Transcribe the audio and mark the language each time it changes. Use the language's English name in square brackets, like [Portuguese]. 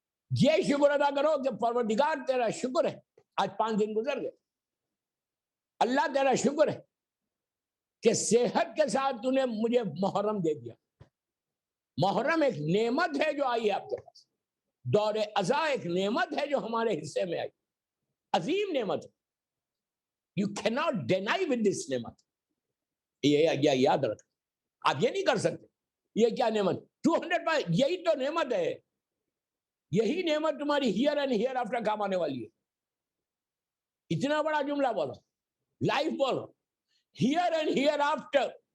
[Urdu] یہ شکر ادا کرو کہ پروردگار تیرا شکر ہے، آج 5 دن گزر گئے، اللہ تیرا شکر ہے کہ صحت کے ساتھ تو نے مجھے محرم دے دیا. محرم ایک نعمت ہے جو آئی ہے آپ کے پاس. دور ازا ایک نعمت ہے جو ہمارے حصے میں آئی، عظیم نعمت ہے. [English] You cannot deny with this نعمت. [Urdu] یہ یاد رکھ، آپ یہ نہیں کر سکتے. یہ کیا نعمت؟ 200 یہی تو نعمت ہے. یہی نعمت تمہاری ہیئر اینڈ ہیئر آفٹر کام آنے والی ہے. اتنا بڑا جملہ بولو، لائف بولو، ہیئر اینڈ ہیئر آفٹر.